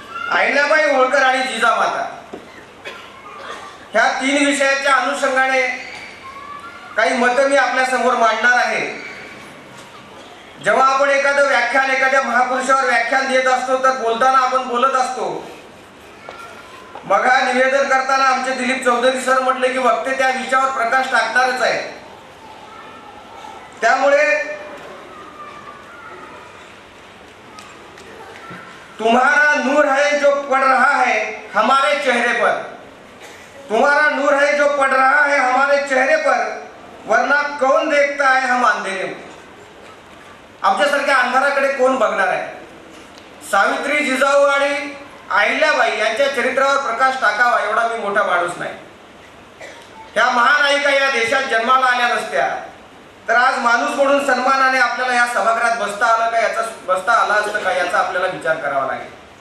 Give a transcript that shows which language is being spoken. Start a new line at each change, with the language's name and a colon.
Marathi: अहिल्याबाई होळकर आणि जिजामाता ह्या तीन विषयाच्या अनुषंगाने काही मतं मी आपल्या समोर मांडणार आहे। जेव्हा आपण एखादं व्याख्यान एखाद्या महापुरुषावर व्याख्यान देत असतो तर बोलताना आपण बोलत असतो। मग निवेदन करताना आमचे दिलीप चौधरी सर म्हटले की वक्ते त्या विषयावर प्रकाश टाकणारच आहे। त्यामुळे
Hindi: तुम्हारा नूर है जो पड़ रहा है हमारे चेहरे पर, तुम्हारा नूर है जो पड़ रहा है हमारे चेहरे पर, वरना कौन देखता है हम अंधेरे में।
Marathi: आमच्यासारख्या अंधाराकडे कोण बघणार आहे। सावित्री, जिजाऊ आणि अहिल्याबाई यांच्या चरित्रावर प्रकाश टाकावा एवढा मी मोठा माणूस नाही। ह्या महानायिका या देशात जन्माला आल्या नसत्या तर आज माणूस म्हणून सन्मानाने आपल्याला या सभागृहात बसता आला असतं का याचा आपल्याला विचार करावा लागेल।